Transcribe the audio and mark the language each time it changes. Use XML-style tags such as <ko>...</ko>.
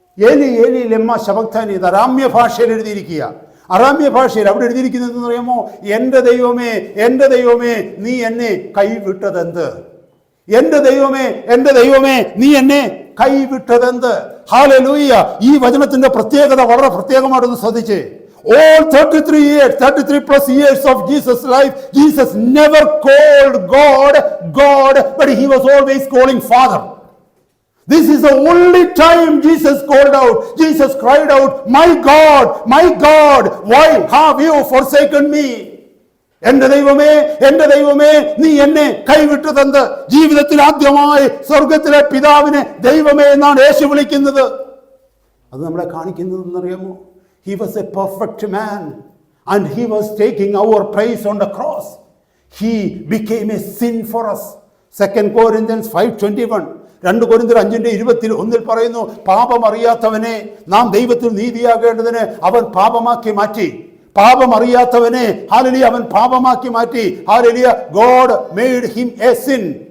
<arc>ഏലി ഏലി ലമ ശബക്താനി.</arc> <ml>ഇത് അരാമ്യ ഭാഷയിൽ എഴുതിയിരിക്കുക. അറാമ്യ ഭാഷയിൽ അവിടെ എഴുതിയിരിക്കുന്നത് അറിയാമോ? എൻ്റെ ദൈവമേ, എൻ്റെ ദൈവമേ, നീ എന്നെ കൈവിട്ടതെന്ത്? എൻ്റെ ദൈവമേ, എൻ്റെ ദൈവമേ, നീ എന്നെ കൈവിട്ടതെന്ത്? ഹല്ലേലൂയ. ഈ വചനത്തിന്റെ പ്രത്യേകത വളരെ പ്രത്യേകമായിട്ടൊന്ന് ശ്രദ്ധിച്ചേ.</ml> <en>All 33 plus years of Jesus' life, Jesus never called God, but he was always calling Father. This is the only time Jesus called out. Jesus cried out, my God, why have you forsaken me?</en> <ml>എൻ്റെ ദൈവമേ, എൻ്റെ ദൈവമേ, നീ എന്നെ കൈവിട്ടതെന്ത്? ജീവിതത്തിൽ ആദ്യമായി സ്വർഗത്തിലെ പിതാവിനെ ദൈവമേ എന്നാണ് യേശു വിളിക്കുന്നത്. അത് നമ്മളെ കാണിക്കുന്നത് എന്നറിയാമോ?</ml> <en>He was a perfect man and he was taking our place on the cross. He became a sin for us. 2 Corinthians 5:21.</en> <ml>2 കൊരിന്ത്യർ 5:21 പറയുന്നു, പാപം അറിയാത്തവനെ നാം ദൈവത്തിൽ നീതിയാകേണ്ടതിന് അവൻ പാപമാക്കി മാറ്റി. പാപം അറിയാത്തവനെ ഹല്ലേലൂയ അവൻ പാപമാക്കി മാറ്റി. Hallelujah.</ml> <en>God made him a sin</en>